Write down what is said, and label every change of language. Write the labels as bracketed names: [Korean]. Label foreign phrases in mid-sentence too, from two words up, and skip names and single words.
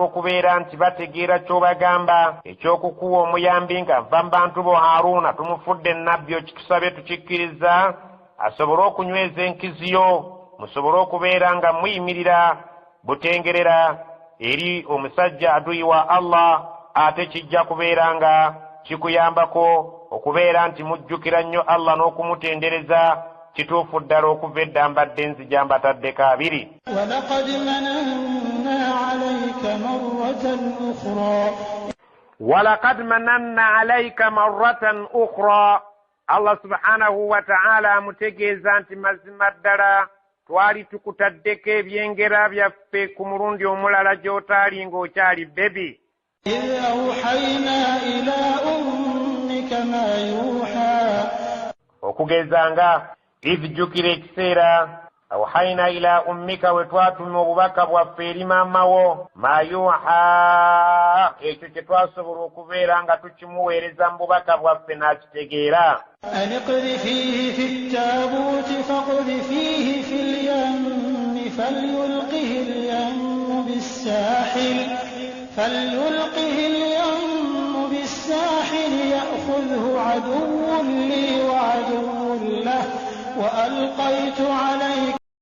[Ganda] okubeera nti bategeera ky'obagamba eky'okukuwa omuyambi nga nva mu bantu bo Haruna tumufudde nnabbi okitusabye tukikkiriza asobole okunyweza enkiziyo musobole okubeera nga muyimirira butengerera eri omusajja aduyi wa Allah ate kijja kubeera nga kikuyambako okubeera nti mujjukira nnyo Allah n'okumutendereza kituufu ddala okuva edda mbadde nzija mbataddeko abiri [Arabic] ولقد مننا عليك مرة أخرى الله سبحانه وتعالى [Ganda] amutegeeza nti mazima ddala twali tukutaddeko ebyengera byaffe ku mulundi omulala gy'otaali ng'okyali bebi okugezanga izijjukira ekiseera [Arabic] أوحينا إلى أمك [Ganda] we twatuma obubaka bwaffe eri maamawo [Arabic] ما يوحى [Ganda] ekyo kye twasobola okubeera nga tukimuweereza mu bubaka bwaffe n'akitegeera [Arabic] أن اقذفيه في التابوت فاقذفيه في اليم فليلقه اليم بالساحل يأخذ خذه عدو لي وعدو له وألقيت عليك